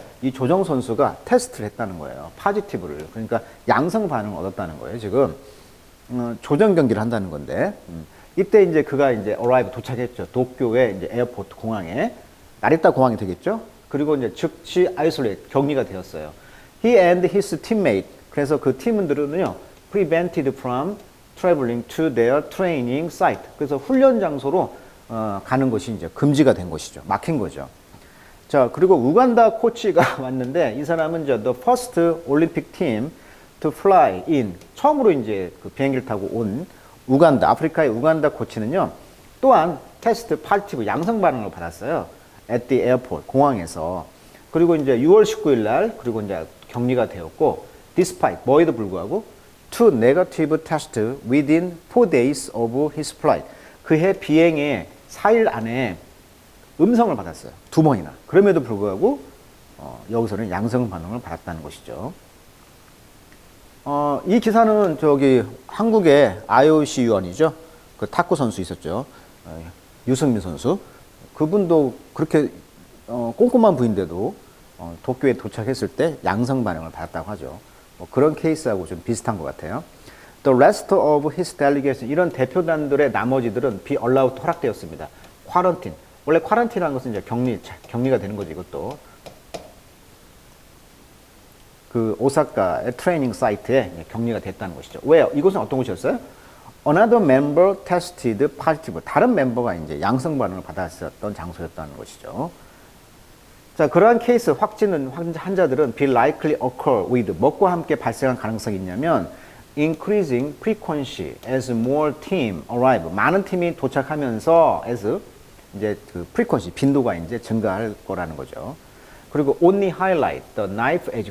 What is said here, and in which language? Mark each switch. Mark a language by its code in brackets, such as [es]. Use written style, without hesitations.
[ko] 이 조정 선수가 테스트를 했다는 거예요. 파지티브를. 그러니까 양성 반응을 얻었다는 거예요. 지금 조정 경기를 한다는 건데 이때 이제 그가 이제 arrive 도착했죠. 도쿄의 이제 에어포트 공항에 나리타 공항이 되겠죠. 그리고 이제 즉시 isolate 격리가 되었어요. [en] He and his teammate. 그래서 그 팀원들은요 prevented from traveling to their training site. [ko] 그래서 훈련 장소로 가는 것이 이제 금지가 된 것이죠. 막힌 거죠. 자, 그리고 우간다 코치가 왔는데 이 사람은 이제 [en] the first Olympic team to fly in. [ko] 처음으로 이제 그 비행기를 타고 온 우간다, 아프리카의 우간다 코치는요. 또한 테스트 파지티브 양성 반응을 받았어요. [en] at the airport [ko] 공항에서. 그리고 이제 6월 19일 날 그리고 이제 격리가 되었고 [en] despite [ko] 뭐에도 불구하고 [en] two negative tests within 4 days of his flight. [ko] 그해 비행의 4일 안에 음성을 받았어요. 2번이나. 그럼에도 불구하고 여기서는 양성 반응을 받았다는 것이죠. 이 기사는 저기 한국의 IOC 위원이죠. 그 탁구 선수 있었죠. 유승민 선수. 그분도 그렇게 꼼꼼한 부인데도 도쿄에 도착했을 때 양성 반응을 받았다고 하죠. 뭐 그런 케이스하고 좀 비슷한 것 같아요. [en] The rest of his delegation, [ko] 이런 대표단들의 나머지들은 [en] be allowed [ko] 허락되었습니다. [en] quarantine. [ko] 원래 quarantine라는 것은 이제 격리가 되는 거죠. 이것도 그 오사카의 트레이닝 사이트에 격리가 됐다는 것이죠. 왜요? 이곳은 어떤 곳이었어요? [en] Another member tested positive. [ko] 다른 멤버가 이제 양성 반응을 받았었던 장소였다는 것이죠. 자, 그러한 케이스 환자들은 [en] be likely occur with [ko] 뭐과 함께 발생할 가능성이 있냐면 [en] increasing frequency as more team arrive. [ko] 많은 팀이 도착하면서 as 이제 그 frequency 빈도가 이제 증가할 거라는 거죠. 그리고 [en] only highlight the knife edge.